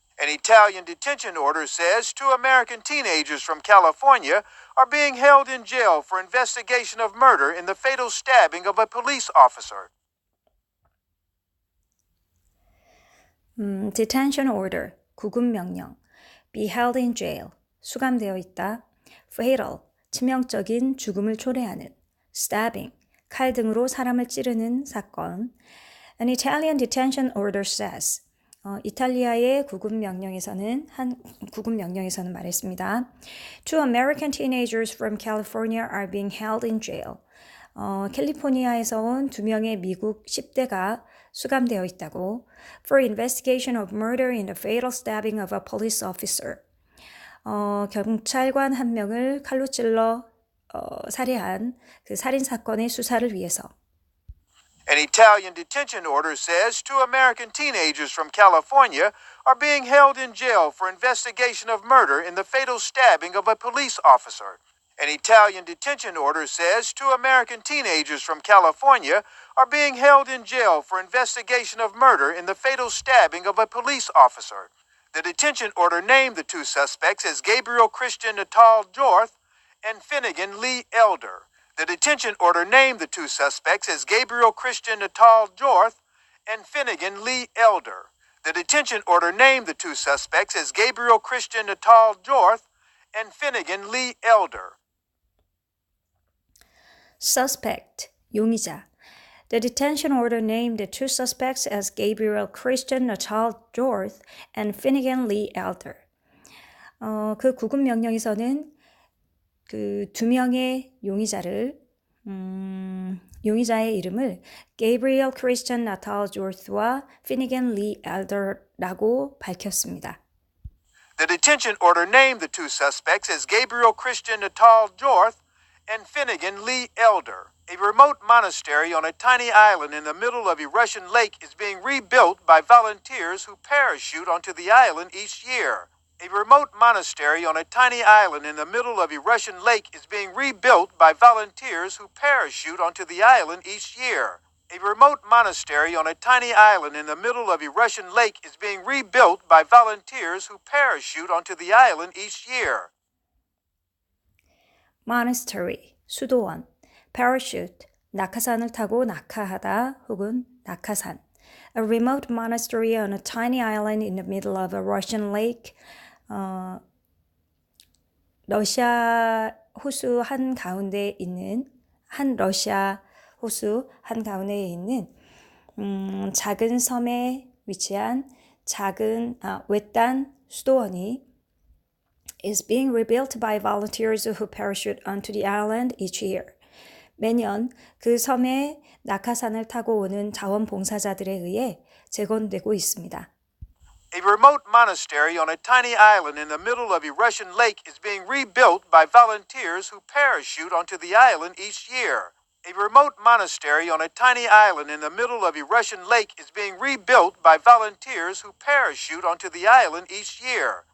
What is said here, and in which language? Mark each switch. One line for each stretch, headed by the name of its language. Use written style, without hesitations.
English: An Italian detention order says 2 American teenagers from California are being held in jail for investigation of murder in the fatal stabbing of a police officer. Detention order,
Korean: 구금명령.
English: Be held in jail,
Korean: 수감되어 있다. Fatal, 치명적인 죽음을 초래하는. Stabbing, 칼 등으로 사람을 찌르는 사건.
English: An Italian detention order says,
Korean: 이탈리아의 구금명령에서는 말했습니다.
English: 2 American teenagers from California are being held in jail.
Korean: 캘리포니아에서 온 2명의 미국 10대가 수감되어 있다고.
English: For investigation of murder in the fatal stabbing of a police officer.
Korean: 경찰관 1명을 칼로 찔러 살해한 그 살인 사건의 수사를 위해서.
English: An Italian detention order says 2 American teenagers from California are being held in jail for investigation of murder in the fatal stabbing of a police officer. An Italian detention order says 2 American teenagers from California are being held in jail for investigation of murder in the fatal stabbing of a police officer. The detention order named the 2 suspects as Gabriel Christian Natal Jorth and Finnegan Lee Elder. The detention order named the 2 suspects as Gabriel Christian Natal Jorth and Finnegan Lee Elder. The detention order named the 2 suspects as Gabriel Christian Natal Jorth and Finnegan Lee Elder. Suspect, 용의자. The detention order named the 2 suspects as Gabriel Christian Natal Jorth and Finnegan Lee Elder.
Korean: 그 구금 명령에서는 그 2명의 용의자의 이름을 Gabriel Christian Natal Jorth와 Finnegan Lee Elder라고 밝혔습니다.
English: The detention order named the 2 suspects as Gabriel Christian Natal Jorth and Finnegan Lee Elder. A remote monastery on a tiny island in the middle of a Russian lake is being rebuilt by volunteers who parachute onto the island each year. A remote monastery on a tiny island in the middle of a Russian lake is being rebuilt by volunteers who parachute onto the island each year. A remote monastery on a tiny island in the middle of a Russian lake is being rebuilt by volunteers who parachute onto the island each year.
Korean: Monastery, 수도원. Parachute, 낙하산을 타고 낙하하다 혹은 낙하산.
English: A remote monastery on a tiny island in the middle of a Russian lake.
Korean: 러시아 호수 한가운데에 있는 작은 섬에 위치한 외딴 수도원이
English: is being rebuilt by volunteers who parachute onto the island each year.
Korean: 매년 그 섬에 낙하산을 타고 오는 자원봉사자들에 의해 재건되고 있습니다.
English: A remote monastery on a tiny island in the middle of a Russian lake is being rebuilt by volunteers who parachute onto the island each year. A remote monastery on a tiny island in the middle of a Russian lake is being rebuilt by volunteers who parachute onto the island each year.